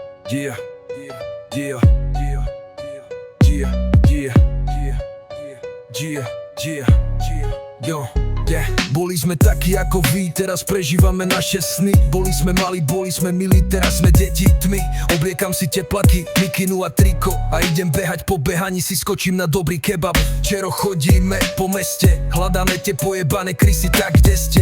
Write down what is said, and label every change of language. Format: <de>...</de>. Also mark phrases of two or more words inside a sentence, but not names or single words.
<en>Yeah, yeah, yeah, yeah, yeah, yeah, yeah, yo, yeah.</en> <sk>Boli sme takí ako vy, teraz prežívame naše sny. Boli sme mali, boli sme milí, teraz sme deti tmy. Obliekam si teplaky, mikinu a triko a idem behať, po behaní si skočím na dobrý kebab. Čero chodíme po meste, hľadáme tie pojebané krysy, tak kde ste?</sk>